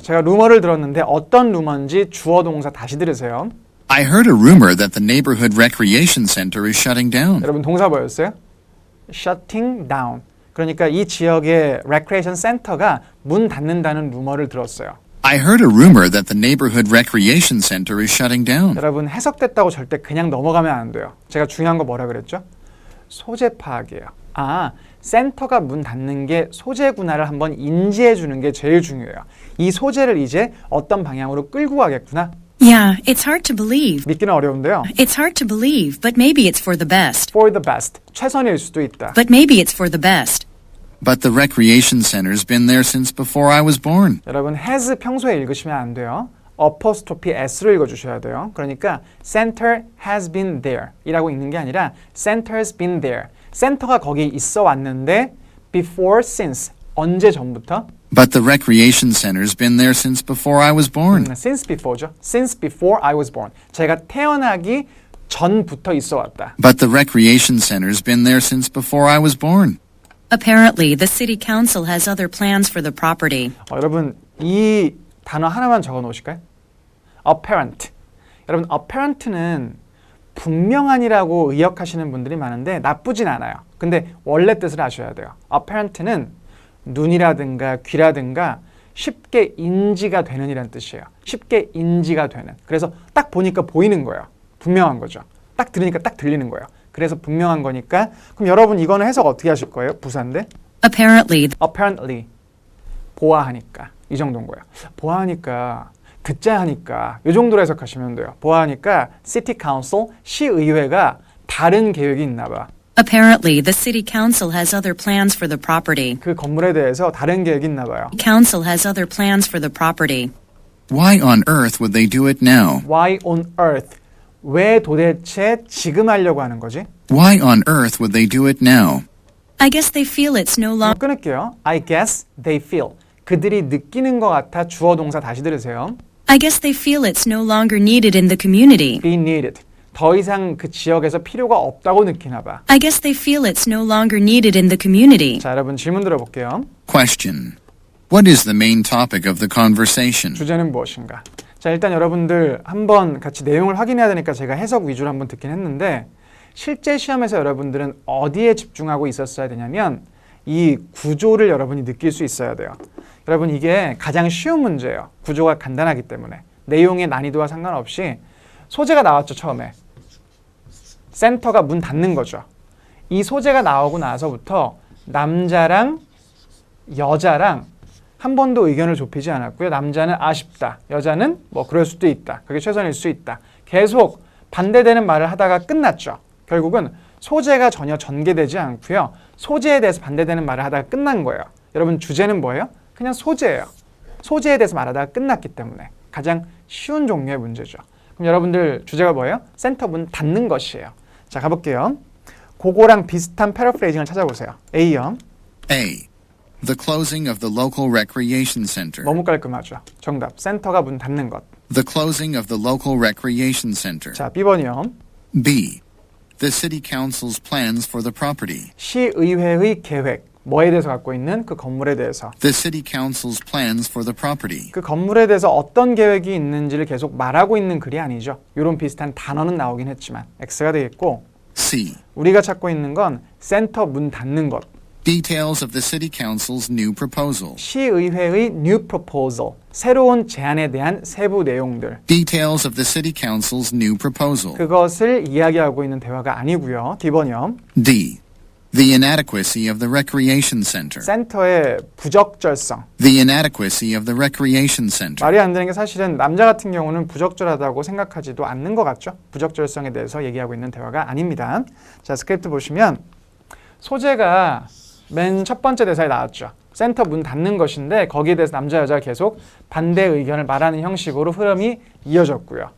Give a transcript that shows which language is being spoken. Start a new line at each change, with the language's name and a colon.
Korean: 제가 루머를 들었는데 어떤 루머인지 주어 동사 다시 들으세요.
English: I heard a rumor that the neighborhood recreation center is shutting down.
Korean: 여러분 동사 뭐였어요?
English: shutting down.
Korean: 그러니까 이 지역의 recreation center가 문 닫는다는 루머를 들었어요.
English: I heard a rumor that the neighborhood recreation center is shutting down.
Korean: 여러분 해석됐다고 절대 그냥 넘어가면 안 돼요. 제가 중요한 거 뭐라 그랬죠? 소재 파악이에요. 아, 센터가 문 닫는 게 소재구나를 한번 인지해 주는 게 제일 중요해요. 이 소재를 이제 어떤 방향으로 끌고 가겠구나.
English: Yeah, it's hard to believe.
Korean: 믿기는 어려운데요.
English: It's hard to believe, but maybe it's for the best. For the best.
Korean: 최선일 수도 있다.
English: But maybe it's for the best. But the recreation center's been there since before I was born.
Korean: 여러분 has 평소에 읽으시면 안 돼요. apostrophe s로 읽어주셔야 돼요. 그러니까
English: center has been there
Korean: 이라고 읽는 게 아니라
English: center's been there.
Korean: 센터가 거기 있어 왔는데 before, since, 언제 전부터?
English: But the recreation center's been there since before I was born. since before죠. Since before I was born.
Korean: 제가 태어나기 전부터 있어 왔다.
English: But the recreation center's been there since before I was born. Apparently, the city council has other plans for the property.
Korean: 여러분 이 단어 하나만 적어 놓으실까요? apparent. 여러분 apparent는 분명한이라고 의역하시는 분들이 많은데 나쁘진 않아요. 근데 원래 뜻을 아셔야 돼요. apparent는 눈이라든가 귀라든가 쉽게 인지가 되는 이란 뜻이에요. 쉽게 인지가 되는. 그래서 딱 보니까 보이는 거예요. 분명한 거죠. 딱 들으니까 딱 들리는 거예요. 그래서 분명한 거니까 그럼 여러분 이거는 해석 어떻게 하실 거예요? 부사인데 apparently 보아하니까 이 정도인 거예요. 보아하니까 듣자 하니까 이 정도로 해석하시면 돼요. 보아하니까 City Council 시의회가 다른 계획이 있나 봐.
English: Apparently, the city council has other plans for the property.
Korean: 그 건물에 대해서 다른 계획이 있나 봐요.
English: Council has other plans for the property. Why on earth would they do it now? Why on earth?
Korean: 왜 도대체 지금 하려고 하는 거지?
English: Why on earth would they do it now? I guess they feel it's no longer
Korean: 끊을게요.
English: I guess they feel.
Korean: 그들이 느끼는 것 같아 주어 동사 다시 들으세요.
English: I guess they feel it's no longer needed in the community. Be needed.
Korean: 더 이상 그 지역에서 필요가 없다고 느끼나 봐.
English: I guess they feel it's no longer needed in the community.
Korean: 자, 여러분 질문 들어볼게요.
English: Question. What is the main topic of the conversation?
Korean: 주제는 무엇인가? 자, 일단 여러분들 한번 같이 내용을 확인해야 되니까 제가 해석 위주로 한번 듣긴 했는데 실제 시험에서 여러분들은 어디에 집중하고 있었어야 되냐면 이 구조를 여러분이 느낄 수 있어야 돼요. 여러분 이게 가장 쉬운 문제예요. 구조가 간단하기 때문에. 내용의 난이도와 상관없이 소재가 나왔죠, 처음에. 센터가 문 닫는 거죠. 이 소재가 나오고 나서부터 남자랑 여자랑 한 번도 의견을 좁히지 않았고요. 남자는 아쉽다. 여자는 뭐 그럴 수도 있다. 그게 최선일 수 있다. 계속 반대되는 말을 하다가 끝났죠. 결국은 소재가 전혀 전개되지 않고요. 소재에 대해서 반대되는 말을 하다가 끝난 거예요. 여러분 주제는 뭐예요? 그냥 소재예요. 소재에 대해서 말하다가 끝났기 때문에 가장 쉬운 종류의 문제죠. 그럼 여러분들 주제가 뭐예요? 센터 문 닫는 것이에요. 자, 가볼게요. 그거랑 비슷한 패러프레이징을 찾아보세요. A요. A.
English: The closing of the local recreation center.
Korean: 너무 깔끔하죠. 정답. 센터가 문 닫는 것.
English: The closing of the local recreation center.
Korean: 자, B번이요. B.
English: The city council's plans for the property.
Korean: 시의회의 계획. 뭐에 대해서 갖고 있는 그 건물에 대해서.
English: The city council's plans for the property.
Korean: 그 건물에 대해서 어떤 계획이 있는지를 계속 말하고 있는 글이 아니죠. 이런 비슷한 단어는 나오긴 했지만 X가 되겠고 C. 우리가 찾고 있는 건 센터 문 닫는 것.
English: Details of the city council's new proposal. 시의회의 new proposal.
Korean: 새로운 제안에 대한 세부 내용들.
English: Details of the city council's new proposal.
Korean: 그것을 이야기하고 있는 대화가 아니고요. D번이요. D.
English: The inadequacy of the recreation center.
Korean: 센터의 부적절성.
English: The inadequacy of the recreation center.
Korean: 말이 안 되는 게 사실은 남자 같은 경우는 부적절하다고 생각하지도 않는 것 같죠. 부적절성에 대해서 얘기하고 있는 대화가 아닙니다. 자, 스크립트 보시면 소재가 맨 첫 번째 대사에 나왔죠. 센터 문 닫는 것인데 거기에 대해서 남자 여자가 계속 반대 의견을 말하는 형식으로 흐름이 이어졌고요.